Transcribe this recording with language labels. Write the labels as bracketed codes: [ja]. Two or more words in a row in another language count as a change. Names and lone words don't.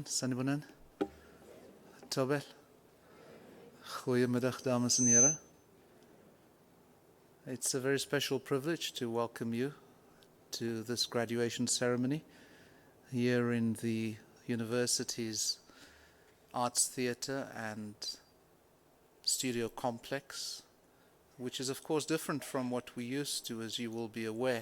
[zu] Sanibonani. Tobel. [nl] Goedemiddag, dames en heren. [en] It's a very special privilege to welcome you to this graduation ceremony here in the university's Arts Theatre and Studio Complex, which is of course different from what we used to, as you will be aware.